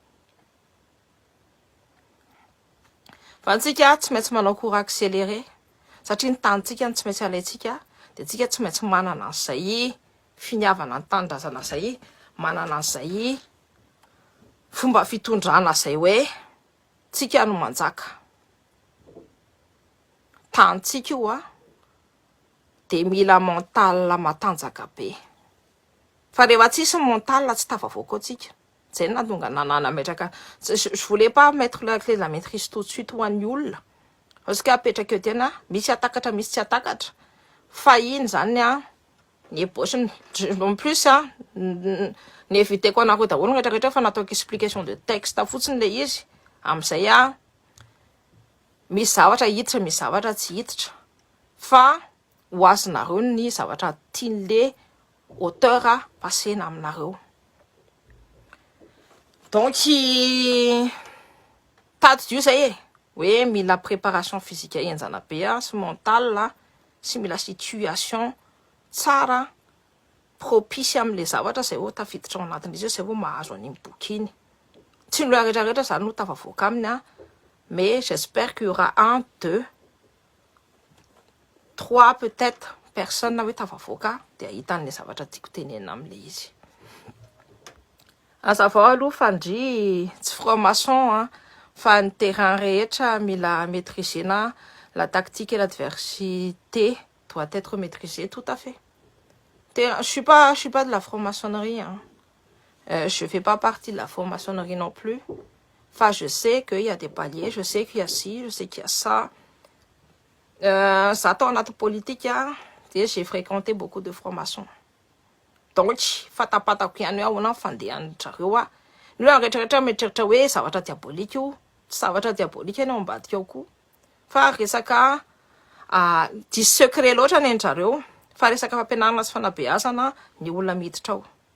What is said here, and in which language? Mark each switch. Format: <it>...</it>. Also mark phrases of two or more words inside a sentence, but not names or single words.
<mg>fa antsika tsy maintsy manao</mg> <fr>cours accéléré</fr> <mg>satria ny tanitsika tsy maintsy alaitsika de tsika tsy maintsy manana an'izay finiavana ny tanindrazana zay manana an'izay fomba fitondrana zay hoe tsika no manjaka tanitsika io de mila mental matanjaka be fa rehefa tsisy mental tsy tafavoaka atsika zay natonga nanametraka</mg> <fr>je voulais pas mettre la clé de la maîtrise tout de suite</fr> <mg>ho an'ny olona</mg> <fr>parce que</fr> <mg>apetraka eo tena misy atakatra misy tsy atakatra fa iny zany ny</mg> <fr>ébauche en plus</fr> <mg>ny éviteko anareo daholo rehetrarehetra fa nataoko</mg> <fr>explication de texte</fr> <mg>fotsiny le izy amin'izay misy zavatra hiditra misy zavatra tsy hiditra fa ho azonareo ny zavatra tian'le auteur pasena aminareo donc tadidio zay hoe mila</mg> <fr>préparation physique</fr> <mg>enjana be sy mental sy mila situation tsara propice amin'le zavatra zay vao tafiditra ao anatin'izy io zay vao mahazo an'iny boky iny tsy ny rehetrarehetra zany no tafavoaka aminy</mg> <fr>mais j'espère qu'il y aura 1, 2, 3 peut-être personne</fr> <mg>hoe tafavoaka de ahitan'le zavatra tiako tenena am'le izy azavao aloha fandry tsy franc-maçon fa ny terrain rehetra mila maîtrisena</mg> <fr>la tactique et l'adversité doit être maîtrisée tout à fait je suis pas de la franc-maçonnerie je fais pas partie de la franc-maçonnerie non plus enfin je sais qu'il y a des paliers je sais qu'il y a ci je sais qu'il y a ça ça dans notre politique j'ai fréquenté beaucoup de francs-maçons</fr> <mg>donc fatapatako ihany hoe ahoana fandehan'ny zareo ny hoe rehetrarehetra mieritreritra hoe zavatra diabolika io tsy zavatra diabolika ny ao ambadika ao koa fa resaka dis secret loatra ny an-jareo fa resaka fampianarana sy fanabeazana ny olona miditra ao</mg>